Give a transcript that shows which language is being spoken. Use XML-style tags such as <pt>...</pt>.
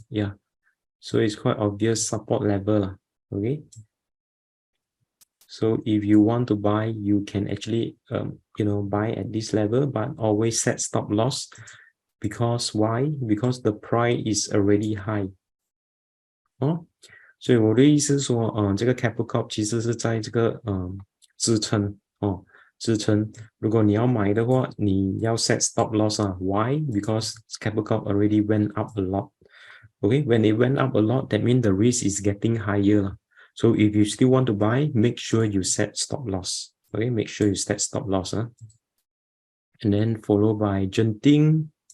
<en>Yeah, so it's quite obvious support level. Okay. So if you want to buy, you can actually, buy at this level, but always set stop loss. Because why? Because the price is already high.</en> <zh>所以我的意思是说，这个 Keppel Corp 其实是在这个支撑支撑。如果你要买的话，你要</zh> <en>set stop loss Why? Because Keppel Corp already went up a lot. Okay, when it went up a lot, that means the risk is getting higher. So if you still want to buy, make sure you set stop loss. Okay, make sure you set stop loss. And then followed by Genting.</en>